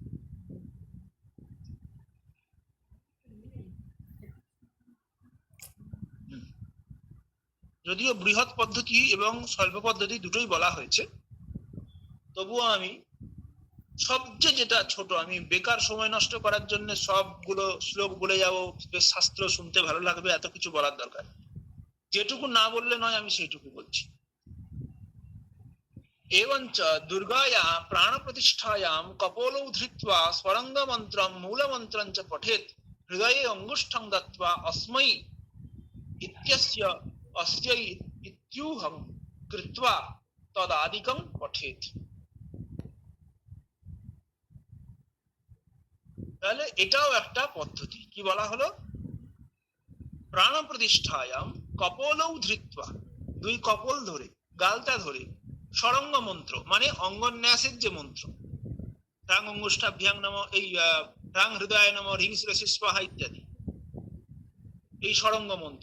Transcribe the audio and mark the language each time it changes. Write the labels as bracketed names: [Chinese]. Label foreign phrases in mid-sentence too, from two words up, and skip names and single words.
[Bangla] যদিও বৃহৎ পদ্ধতি এবং স্বল্প পদ্ধতি দুটোই বলা হয়েছে, তবুও আমি সবচেয়ে যেটা ছোট, আমি বেকার সময় নষ্ট করার জন্য সবগুলো শ্লোক বলে যাবো, শাস্ত্র শুনতে ভালো লাগবে এত কিছু বলার দরকার, যেটুকু না বললে নয় আমি সেইটুকু বলছি। [Sanskrit] एवंच दुर्गाया प्राण प्रतिष्ठायां कपोलौ धृत्वा स्वरंग मंत्रं मूल मंत्रं च पठेत् हृदये अंगुष्ठं दत्त्वा अस्मै इत्यस्य अस्यै इत्यूहं कृत्वा तदादिकं पठेत्। [Bangla] তাহলে এটাও একটা পদ্ধতি। কি বলা হলো? [Sanskrit] প্রাণ প্রতিষ্ঠায়াম কপোলৌ ধৃত্বা, [Bangla] 2 কপল ধরে, গালটা ধরে, ষড়ঙ্গ মন্ত্র মানে অঙ্গন্যাসের যে মন্ত্র, [Sanskrit] রাং অঙ্গুষ্ঠাভ্যাং নম, [Bangla] এই [Sanskrit] রাং হৃদয় নম, হ্রিং শিরসি স্বাহা [Bangla] ইত্যাদি, এই ষড়ঙ্গ মন্ত্র।